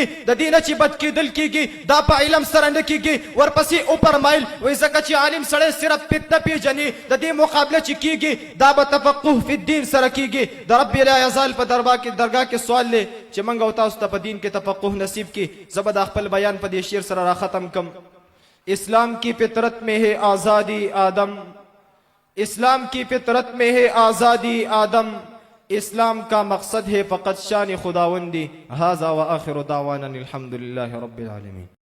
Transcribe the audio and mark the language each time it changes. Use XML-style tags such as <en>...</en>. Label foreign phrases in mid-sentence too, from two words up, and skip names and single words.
<ps>د دې نه چې بچ کېدل کېږي دا په علم سره نه کېږي. ورپسې وفرمایل وایي ځکه چې عالم سړی صرف فتنه پېژني، د دې مقابله چې کېږي دا به</ps> <ar>تفقه فی الدین</ar> <ps>سره کېږي. د رب</ps> <ar>لا یزال</ar> <ps>په درګاه کې سوال دی چې موږ او تاسو ته په دین کې تفقه نصیب کړي. زه به دا خپل بیان په دې شعر سره را ختم کم.</ps> <ur>اسلام کی فطرت میں ہے آزادی آدم، اسلام کی فطرت میں ہے آزادی آدم، اسلام کا مقصد ہے فقط شان خداوندی.</ur> <ar>هذا وآخر دعوانا الحمد لله رب العالمين.</ar>